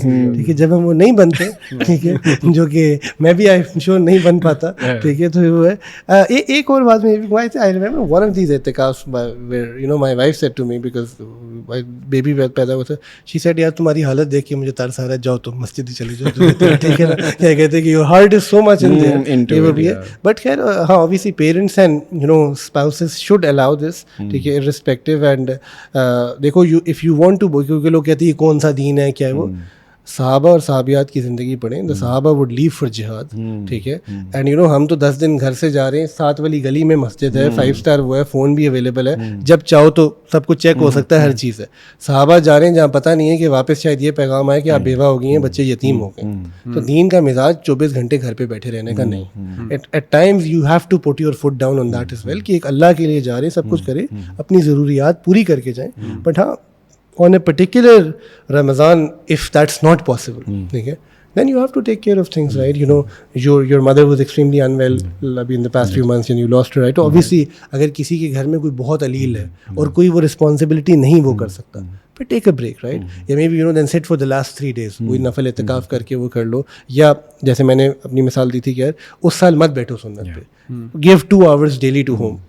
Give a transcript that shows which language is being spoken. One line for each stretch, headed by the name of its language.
Urdu: ٹھیک ہے, جب ہم وہ نہیں بنتے, ٹھیک ہے, جو کہ میں بھی آئی ایم شیور نہیں بن پاتا, ٹھیک ہے, تو وہ ہے. ایک اور بات میں
English: I remember one of these اعتکاف, you know my wife said to me,
Urdu: because baby پیدا ہوا تھا,
English: she said
Urdu: یار تمہاری حالت دیکھ کے مجھے ترس آ رہا ہے, جاؤ تم مسجد ہی چلے جاؤ. ٹھیک ہے نا, کیا کہتے ہیں کہ
English: your heart is so much in there,
Urdu: یہ وہ بھی ہے.
English: but
Urdu: خیر ہاں,
English: obviously parents and, you know, spouses should allow this,
Urdu: ٹھیک ہے,
English: irrespective.
Urdu: اینڈ دیکھو
English: if you want to,
Urdu: کیونکہ لوگ کہتے ہیں یہ کون سا دین ہے, کیا ہے وہ, صحابہ اور صحابیات کی زندگی پڑھیں.
English: the صحابہ would live for جہاد,
Urdu: ٹھیک ہے,
English: and you know
Urdu: ہم تو 10 دن گھر سے جا رہے ہیں, 7 والی گلی میں مسجد ہے, 5 اسٹار وہ ہے, فون بھی اویلیبل ہے, جب چاہو تو سب کچھ چیک ہو سکتا ہے, ہر چیز ہے. صحابہ جا رہے ہیں جہاں پتہ نہیں ہے کہ واپس شاید یہ پیغام آئے کہ آپ بیوہ ہو گئی ہیں, بچے یتیم ہو گئے. تو دین کا مزاج 24 گھنٹے گھر پہ بیٹھے رہنے کا نہیں.
English: at times you have to put your foot down on that as well,
Urdu: کہ ایک اللہ کے لیے جا رہے ہیں, سب کچھ کرے, اپنی ضروریات پوری کر کے جائیں.
English: But ہاں, on a particular Ramadan, if that's not possible, okay, then you have to take care of things, right? You know, your mother was extremely unwell in the past few months and you lost her, right? So obviously
Urdu: اگر کسی کے گھر میں کوئی بہت علیل ہے اور کوئی وہ رسپانسبلٹی نہیں وہ کر سکتا,
English: but take a break, right? یا maybe, you know, then sit for the last 3 days,
Urdu: کوئی نفل اعتکاف کر کے وہ کر لو. یا جیسے میں نے اپنی مثال دی تھی کہ یار اس سال مت بیٹھو سنت پہ,
English: give 2 hours daily to home.